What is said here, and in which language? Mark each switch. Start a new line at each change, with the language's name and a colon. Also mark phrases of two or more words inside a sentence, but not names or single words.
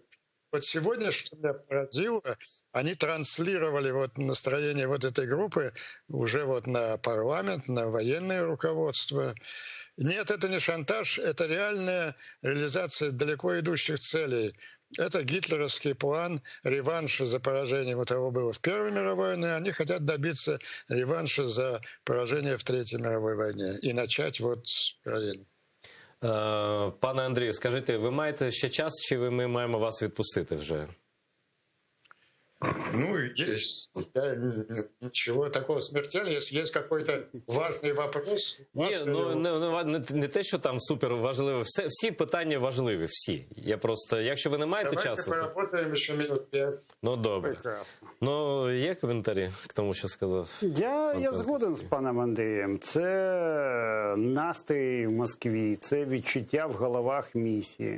Russian: Вот сегодня, что меня поразило, они транслировали вот настроение вот этой группы уже вот на парламент, на военное руководство. Нет, это не шантаж, это реальная реализация далеко идущих целей. Это гитлеровский план реванша за поражение, вот того было в Первой мировой войне, они хотят добиться реванша за поражение в Третьей мировой войне
Ukrainian: і почати
Russian: вот
Ukrainian: з України. Пане Андрію, скажіть, ви маєте ще час, чи ми маємо вас відпустити вже? Ну,
Russian: ничего такого смертельного. Если есть какой-то важный вопрос...
Ukrainian: Не те, що там супер важливо. Всі питання важливі, всі. Я просто, якщо ви не маєте часу... Давайте поработаємо ще минут 5. Ну, добре. Прекрасно. Ну, є коментарі
Russian: к тому,
Ukrainian: що сказав? Я згоден з паном Андрієм. Це настрій в Москві, це відчуття в головах місії.